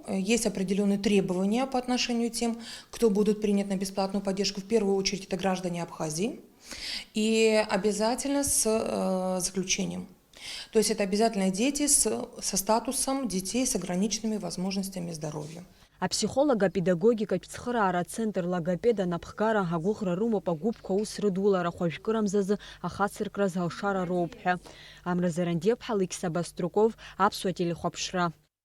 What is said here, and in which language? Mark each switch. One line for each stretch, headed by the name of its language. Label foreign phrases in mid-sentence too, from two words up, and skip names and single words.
Russian: Есть определенные требования по отношению к тем, кто будут принят на бесплатную поддержку. В первую очередь это граждане Абхазии. И обязательно с заключением. То есть это обязательно дети со статусом детей с ограниченными возможностями здоровья.
Abkhazian: Апсихолого-педагогикатә цхыраара
Russian: центр логопеда
Abkhazian: напхгара агәыӷра рымоуп агәыԥқәа аус рыдулара хәажәкырамзазы ахацыркра залшара роуп ҳәа. Амразарандиаԥҳа, Алексей Баструков, Аԥсуа телехәаԥшра.